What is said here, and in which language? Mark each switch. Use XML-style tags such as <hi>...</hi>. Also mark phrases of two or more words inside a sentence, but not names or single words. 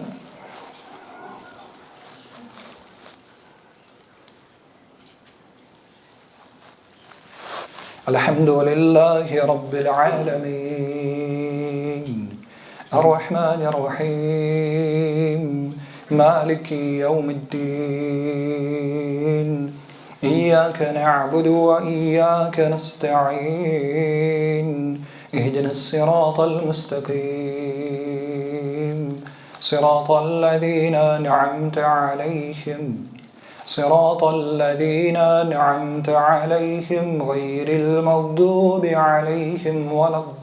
<ar>الحمد لله رب العالمين. الرحمن الرحيم مالك يوم الدين. إياك نعبد وإياك نستعين. اهدنا الصراط المستقيم صراط الذين أنعمت عليهم صراط الذين أنعمت عليهم غير المغضوب عليهم ولا</ar>